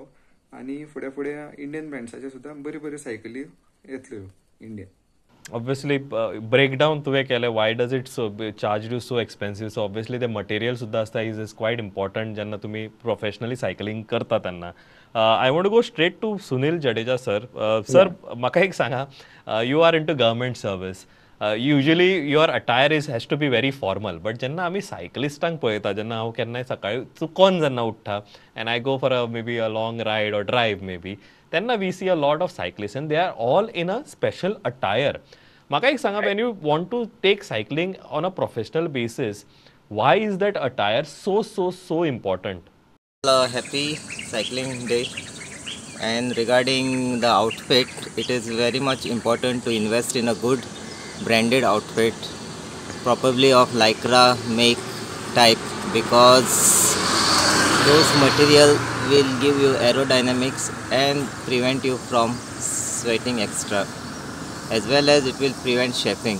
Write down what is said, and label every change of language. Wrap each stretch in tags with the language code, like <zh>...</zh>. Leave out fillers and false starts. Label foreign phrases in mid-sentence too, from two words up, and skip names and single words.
<kok>आणि फुडें इंडियन ब्रँड्साचे सुद्दां बऱ्यो सायकली येतल्यो इंडियन.</kok> <en>Obviously breakdown</en> <kok>तुवें केलें,</kok> <en>why does it so charge you so expensive. So obviously</en> <kok>ते मटेरियल सुद्दां आसता</kok> <en>is quite important</en> <kok>जेन्ना तुमी</kok> <en>professionally cycling</en> <kok>करता तेन्ना.</kok> <en>I want to go straight to सुनील जडेजा sir.</en> <kok>सर, म्हाका एक सांगा,</kok> <en>You are in to government service. Usually your attire has to be very formal, but</en> <kok>जेन्ना आमी सायकलिस्टांक पळयता, जेन्ना हांव केन्नाय सकाळी चुकोन जेन्ना उठ्ठा</kok> <en>and I go for maybe a long ride or drive maybe, तेन्ना we see a lot of cyclist and they are all in a special attire.</en> <kok>म्हाका एक सांगा,</kok> <en>When you want to take cycling on a professional basis, why is that attire so important? Happy cycling day. And regarding the outfit, it is very much important to invest in a good branded outfit, probably of Lycra make type, because those material will give you aerodynamics and prevent you from sweating extra, as well as it will prevent chafing.</en>